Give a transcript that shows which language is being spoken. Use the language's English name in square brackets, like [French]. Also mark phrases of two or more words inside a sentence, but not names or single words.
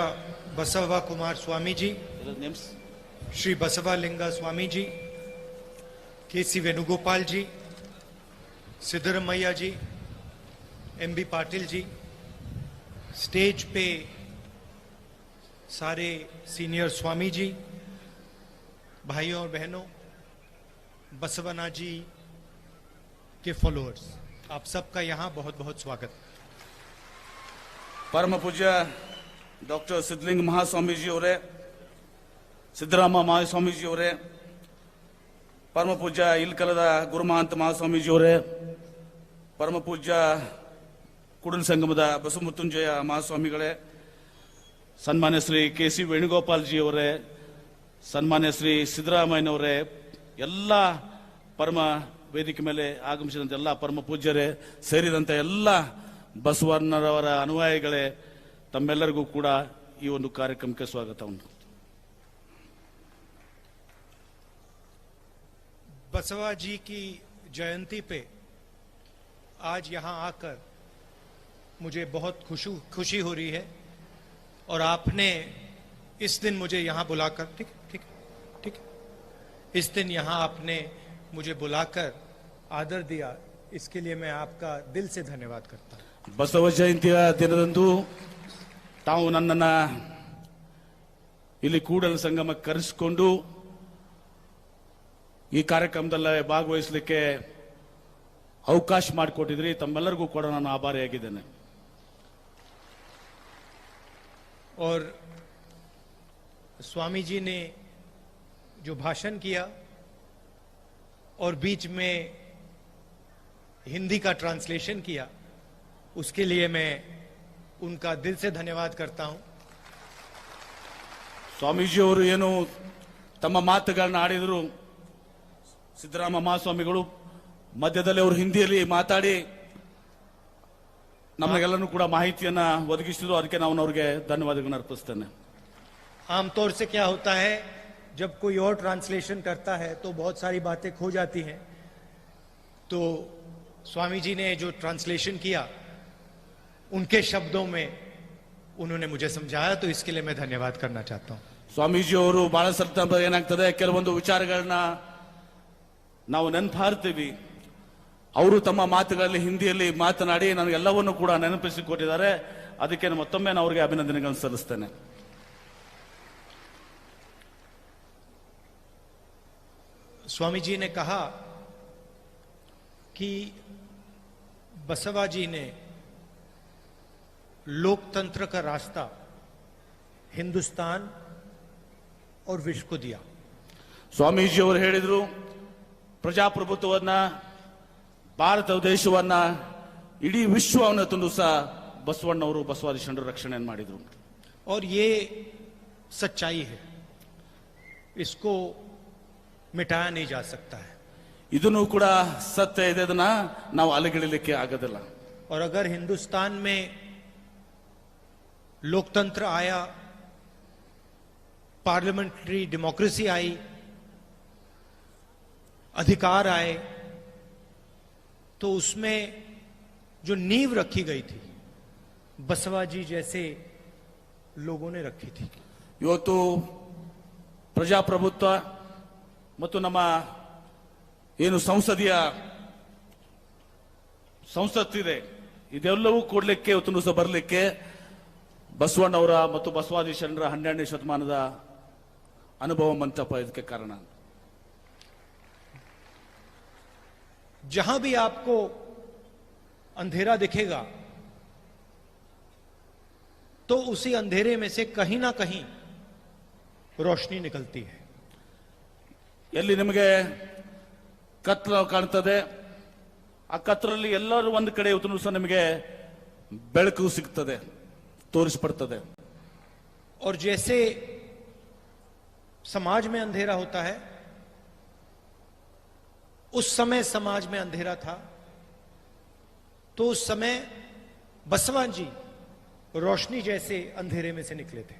[Hindi] बसवा कुमार स्वामी जी, श्री बसवालिंगा स्वामी जी, केसी वेणुगोपाल जी, सिद्धरमैया जी, एमबी पाटिल जी, स्टेज पे सारे सीनियर स्वामी जी, भाइयों और बहनों, बसवना जी के फॉलोअर्स, आप सबका यहाँ बहुत बहुत स्वागत. [Kannada] ಪರಮ ಪೂಜ್ಯ ಡಾಕ್ಟರ್ ಸಿದ್ಧಲಿಂಗ ಮಹಾಸ್ವಾಮೀಜಿಯವರೇ, ಸಿದ್ದರಾಮ ಮಹಾಸ್ವಾಮೀಜಿಯವರೇ, ಪರಮ ಪೂಜ್ಯ ಇಲ್ಕಲದ ಗುರುಮಹಂತ ಮಹಾಸ್ವಾಮೀಜಿಯವರೇ, ಪರಮ ಪೂಜ್ಯ ಕೂಡಲ ಸಂಗಮದ ಬಸವಮೃತ್ಯುಂಜಯ ಮಹಾಸ್ವಾಮಿಗಳೇ, ಸನ್ಮಾನ್ಯ ಶ್ರೀ ಕೆ.ಸಿ. ವೇಣುಗೋಪಾಲ್ಜಿಯವರೇ, ಸನ್ಮಾನ್ಯ ಶ್ರೀ ಸಿದ್ದರಾಮಯ್ಯನವರೇ, ಎಲ್ಲ ಪರಮ ವೇದಿಕೆ ಮೇಲೆ ಆಗಮಿಸಿದಂಥ ಎಲ್ಲ ಪರಮ ಪೂಜ್ಯರೇ ಸೇರಿದಂಥ ಎಲ್ಲ ಬಸವಣ್ಣರವರ ಅನುಯಾಯಿಗಳೇ, ತಮ್ಮೆಲ್ಲರಿಗೂ ಕೂಡ ಈ ಒಂದು ಕಾರ್ಯಕ್ರಮಕ್ಕೆ ಸ್ವಾಗತವನ್ನು. [Hindi] बसवा जी की जयंती पे आज यहाँ आकर मुझे बहुत खुशी हो रही है और आपने इस दिन मुझे यहाँ बुलाकर ठीक इस दिन यहाँ आपने मुझे बुलाकर आदर दिया, इसके लिए मैं आपका दिल से धन्यवाद करता हूँ. [Kannada] ಬಸವ ಜಯಂತಿಯ ದಿನದಂದು ತಾವು ನನ್ನನ್ನ ಇಲ್ಲಿ ಕೂಡಲ ಸಂಗಮಕ್ಕೆ ಕರೆಸಿಕೊಂಡು ಈ ಕಾರ್ಯಕ್ರಮದಲ್ಲಿ ಭಾಗವಹಿಸಲಿಕ್ಕೆ ಅವಕಾಶ ಮಾಡಿಕೊಟ್ಟಿದ್ರಿ. ತಮ್ಮೆಲ್ಲರಿಗೂ ಕೂಡ ನಾನು ಆಭಾರಿಯಾಗಿದ್ದೇನೆ. [Hindi] और स्वामी जी ने जो भाषण किया और बीच में हिंदी का ट्रांसलेशन किया, उसके लिए मैं उनका दिल से धन्यवाद करता हूं. [Kannada] ಸ್ವಾಮೀಜಿಯವರು ಏನು ತಮ್ಮ ಮಾತುಗಳನ್ನ ಆಡಿದರು, ಸಿದ್ದರಾಮ ಮಹಾಸ್ವಾಮಿಗಳು ಮಧ್ಯದಲ್ಲಿ ಅವರು ಹಿಂದಿಯಲ್ಲಿ ಮಾತಾಡಿ ನಮಗೆಲ್ಲನೂ ಕೂಡ ಮಾಹಿತಿಯನ್ನ ಒದಗಿಸಿದ್ರು. ಅದಕ್ಕೆ ನಾನು ಅವರಿಗೆ ಧನ್ಯವಾದಗಳನ್ನು ಅರ್ಪಿಸ್ತೇನೆ. [Hindi] आमतौर से क्या होता है, जब कोई और ट्रांसलेशन करता है तो बहुत सारी बातें खो जाती हैं. तो स्वामी जी ने जो ट्रांसलेशन किया उनके शब्दों में उन्होंने मुझे समझाया, तो इसके लिए मैं धन्यवाद करना चाहता हूं। [Kannada] ಸ್ವಾಮೀಜಿಯವರು ಬಹಳ ಸಂದರ್ಭ ಏನಾಗ್ತದೆ, ಕೆಲವೊಂದು ವಿಚಾರಗಳನ್ನ ನಾವು ನೆನಪಾರ್ತೀವಿ. ಅವರು ತಮ್ಮ ಮಾತುಗಳಲ್ಲಿ ಹಿಂದಿಯಲ್ಲಿ ಮಾತನಾಡಿ ನನಗೆಲ್ಲವನ್ನೂ ಕೂಡ ನೆನಪಿಸಿಕೊಟ್ಟಿದ್ದಾರೆ. ಅದಕ್ಕೆ ಮತ್ತೊಮ್ಮೆ ನಾನು ಅವರಿಗೆ ಅಭಿನಂದನೆಗಳನ್ನು ಸಲ್ಲಿಸ್ತೇನೆ. [Hindi] स्वामी जी ने कहा कि बसवा जी ने लोकतंत्र का रास्ता हिंदुस्तान और विश्व को दिया. [Kannada] ಸ್ವಾಮೀಜಿಯವರು ಹೇಳಿದ್ರು, ಪ್ರಜಾಪ್ರಭುತ್ವವನ್ನ, ಭಾರತ ದೇಶವನ್ನ, ಇಡೀ ವಿಶ್ವವನ್ನು ತಂದು ಸಹ ಬಸವಣ್ಣವರು ಬಸವಾದಿ ಶರಣರು ರಕ್ಷಣೆಯನ್ನು ಮಾಡಿದ್ರು. [Hindi] और ये सच्चाई है, इसको मिटाया नहीं जा सकता है. [Kannada] ಇದನ್ನು ಕೂಡ ಸತ್ಯ ಇದೆ, ಅದನ್ನ ನಾವು ಅಲಗಿಡಲಿಕ್ಕೆ ಆಗೋದಿಲ್ಲ. [Hindi] और अगर हिंदुस्तान में लोकतंत्र आया, [English] parliamentary democracy [Hindi] आई, अधिकार आए, तो उसमें जो नींव रखी गई थी बसवा जी जैसे लोगों ने रखी थी. [Kannada] ಇವತ್ತು ಪ್ರಜಾಪ್ರಭುತ್ವ ಮತ್ತು ನಮ್ಮ ಏನು ಸಂಸತ್ತಿದೆ, ಇದೆಲ್ಲವೂ ಕೊಡ್ಲಿಕ್ಕೆ ಇವತ್ತು ಸಹ ಬರಲಿಕ್ಕೆ ಬಸವಣ್ಣವರ ಮತ್ತು ಬಸವಾದಿ ಶರಣರ 12ನೇ ಶತಮಾನದ ಅನುಭವ ಮಂಟಪ ಇದಕ್ಕೆ ಕಾರಣ. [Hindi] जहां भी आपको अंधेरा दिखेगा तो उसी अंधेरे में से कहीं ना कहीं रोशनी निकलती है. [Kannada] ಎಲ್ಲಿ ನಿಮಗೆ ಕತ್ತಲು ಕಾಣ್ತದೆ, ಆ ಕತ್ತಲಲ್ಲಿ ಎಲ್ಲರೂ ಒಂದು ಕಡೆ ಇವತ್ತು ಸಹ ನಿಮಗೆ ಬೆಳಕು ಸಿಗ್ತದೆ, ತೋರಿಸ್ಪಡ್ತದೆ. [Hindi] और जैसे समाज में अंधेरा होता है, उस समय समाज में अंधेरा था, तो उस समय बसवा जी रोशनी जैसे अंधेरे में से निकले थे.